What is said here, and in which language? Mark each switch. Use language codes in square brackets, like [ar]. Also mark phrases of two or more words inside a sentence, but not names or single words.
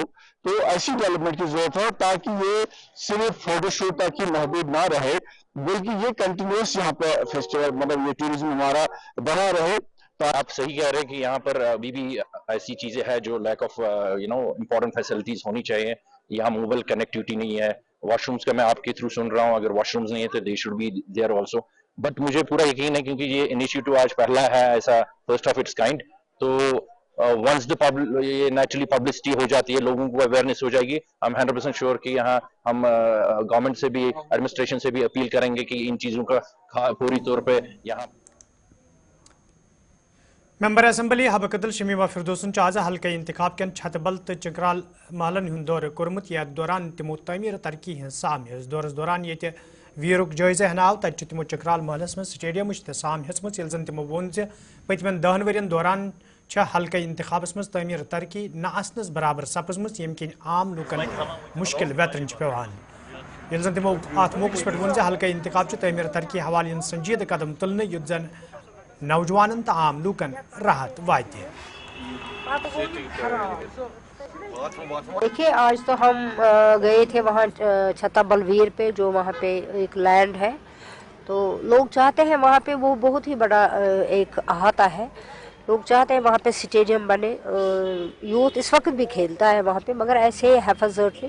[ur] تو ایسی ڈیولپمنٹ کی ضرورت ہے, تاکہ یہ صرف [en] photo shoot [ur] تک ہی محدود نہ رہے, بلکہ یہ کنٹینیوس یہاں پہ فیسٹیول مطلب یہ ٹورزم ہمارا بنا رہے. آپ صحیح کہہ رہے ہیں کہ یہاں پر ابھی بھی ایسی چیزیں ہیں جو [en] lack of important facilities [ur] ہونی چاہیے. یہاں [en] mobile connectivity [ur] نہیں ہے. واش رومس کا میں آپ کے تھرو سن رہا ہوں, اگر واش رومس نہیں ہے تو [en] they should be there also. [ur] بٹ مجھے پورا یقین ہے کیونکہ یہ انیشیٹو آج پہلا ہے ایسا, [en] first of its kind. [ur] تو ونس یہ [en] naturally publicity [ur] ہو جاتی ہے, لوگوں کو اویئرنیس ہو جائے گی. ہم 100% شیور کہ یہاں ہم گورنمنٹ سے بھی ایڈمنسٹریشن سے بھی اپیل کریں گے کہ ان چیزوں کا پوری طور پہ یہاں. [en] member assembly [ks] حبہ قدل شمیمہ فردوسن آز حلقہ انتخاب کن چھتہ بل تو چکرال محلن ہند دورہ کورمت. یتھ دوران تمو تعمیر ترقی ہز سام ہز. دورس دوران یہ ویرک جائزہ ہناو, تتہ تمو چکرال محلس من سٹیڈیمچ تہ سام ہیژمژ, یل زن تمو وون ز پتمن 10 ورین دوران حلقہ انتخابس مز تعمیر ترقی نہ آسنس برابر سپزمت, یم کن عام لوکن مشکل ویترن پیوان. یل زن تمو ات موقع پہ ون حلقہ انتخاب تعمیر ترقی حوالہ سنجیدہ قدم تلنے, یت زن نوجوانن تو عام لوکن راحت واتہ. [ur] دیکھیے آج تو ہم گئے تھے وہاں چھتہ بلویر پہ, جو وہاں پہ ایک لینڈ ہے, تو لوگ چاہتے ہیں وہاں پہ وہ بہت ہی بڑا ایک احاطہ ہے. لوگ چاہتے ہیں وہاں پہ اسٹیڈیم بنے, یوتھ اس وقت بھی کھیلتا ہے وہاں پہ, مگر ایسے حفاظتلی.